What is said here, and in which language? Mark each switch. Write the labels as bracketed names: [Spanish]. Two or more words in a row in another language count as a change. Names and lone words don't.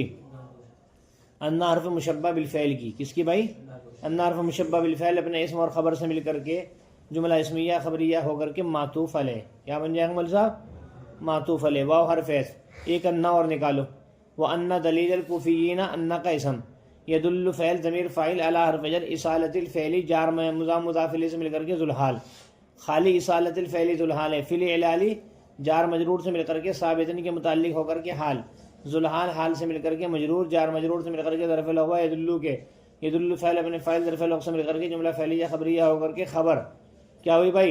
[Urdu] ان حرف مشبہ بالفعل کی۔ کس کی بھائی؟ ان حرف مشبہ بالفعل اپنے اسم اور خبر سے مل کر کے جملہ اسمیہ خبریہ ہو کر کے معطوف علیہ، کیا بن جائے گا مول صاحب؟ معطوف علیہ۔ واو حرف ایس، ایک انا اور نکالو، وہ [Arabic] انا دلیل الکوفیین، [Urdu] انا کا اسم، یدل فعل ضمیر فاعل علی حرف جر، اصالۃ الفعل جار مضاف الیہ سے مل کر کے ذوالحال، خالی اصالۃ الفعل ذوالحال ہے، فعل اعلالی جار مجرور سے مل کر کے ثابتن کے متعلق ہو کر کے حال، ذوالحال حال سے مل کر کے مجرور، جار مجرور سے مل کر کے ظرف لغو یدل کے، یدل فعل اپنے فاعل ظرف لغو سے مل کر کے جملہ فعلیہ خبریہ ہو کر کے خبر کیا ہوئی بھائی؟